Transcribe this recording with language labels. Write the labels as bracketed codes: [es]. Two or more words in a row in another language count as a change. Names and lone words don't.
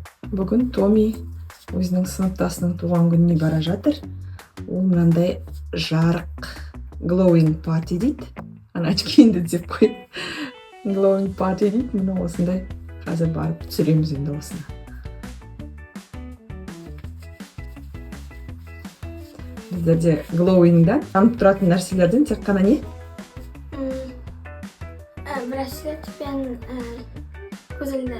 [kk] Бүгін Томи өзінің сыныптасының туған күніне бара жатыр. Ол мынандай жарық [en] glowing party [kk] дейді. Ана очкиіңді деп қойып. [en] Glowing party [kk] дейді. Міне осындай. Қазір барып түсіреміз енді осыны. Біздерде glowing-да жанып тұратын нәрселерден тек қана не? Браслет пен көзілдір.